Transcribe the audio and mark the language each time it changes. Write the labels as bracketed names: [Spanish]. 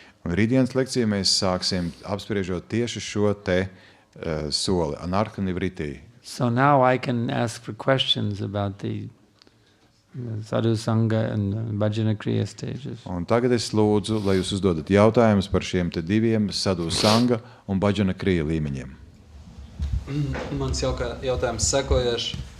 [Latvian] Un rītdienas lekciju mēs sāksim apspriežot tieši šo te soli, anartha nivritti. [English] So now I can ask for questions about the sadhu sangha and bhajana kriya stages. [Latvian] Un tagad es lūdzu, lai jūs uzdodat jautājumus par šiem te diviem sadhu sangha un bhajana kriya līmeņiem. Mans jautājums sekojošs.